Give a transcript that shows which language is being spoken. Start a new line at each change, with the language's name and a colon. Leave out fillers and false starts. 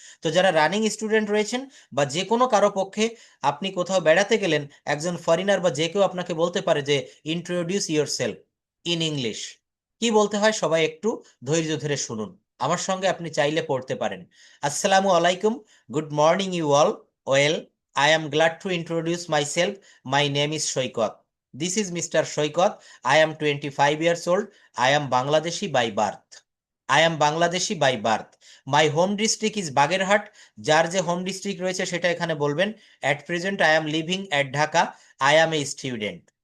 Bangla: তো যারা running student রয়েছেন বা যে কোনো কারো পক্ষে, আপনি কোথাও বেড়াতে গেলেন, একজন ফরেনার বা যে কেউ আপনাকে বলতে পারে যে
English: introduce yourself in English,
Bangla: কি বলতে হয় সবাই একটু ধৈর্য ধরে শুনুন। আমার সঙ্গে আপনি চাইলে পড়তে পারেন। আসসালামু আলাইকুম,
English: Good morning you all. Well, I am glad to introduce myself. My name is Saikat. This is Mr. Shoykot. I am 25 years old. I am Bangladeshi by birth. I am Bangladeshi by birth. My home district is Bagerhat.
Bangla: যার যে home district রয়েছে সেটা এখানে বলবেন।
English: At present I am living at Dhaka. I am a student.